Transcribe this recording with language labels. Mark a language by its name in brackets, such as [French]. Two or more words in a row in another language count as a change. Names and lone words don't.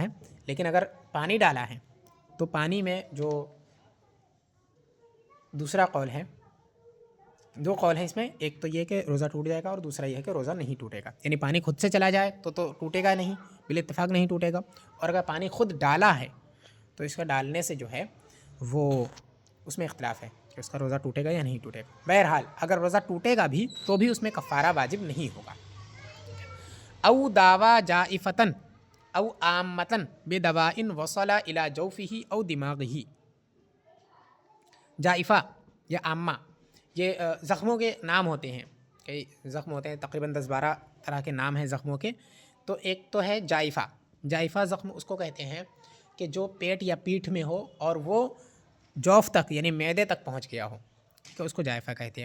[Urdu] لیکن اگر پانی ڈالا ہے تو پانی میں جو دوسرا قول ہے، دو قول ہیں اس میں، ایک تو یہ کہ روزہ ٹوٹ جائے گا اور دوسرا یہ ہے کہ روزہ نہیں ٹوٹے گا. یعنی پانی خود سے چلا جائے تو ٹوٹے گا نہیں، بالاتفاق نہیں ٹوٹے گا. اور اگر پانی خود ڈالا ہے تو اس کا ڈالنے سے جو ہے وہ اس میں اختلاف ہے کہ اس کا روزہ ٹوٹے گا یا نہیں ٹوٹے گا. بہرحال اگر روزہ ٹوٹے گا بھی تو بھی اس میں کفارہ واجب نہیں ہوگا. [Arabic] او داوا جائفتن او عامتن بدواء وصل الى جوفہ او دماغہ. [Urdu] جائفہ یا عامہ یہ زخموں کے نام ہوتے ہیں، کئی زخم ہوتے ہیں، تقریباً 10-12 طرح کے نام ہیں زخموں کے. تو ایک تو ہے جائفہ. جائفہ زخم اس کو کہتے ہیں کہ جو پیٹ یا پیٹھ میں ہو اور وہ جوف تک یعنی معدے تک پہنچ گیا ہو، تو اس کو جائفہ کہتے ہیں.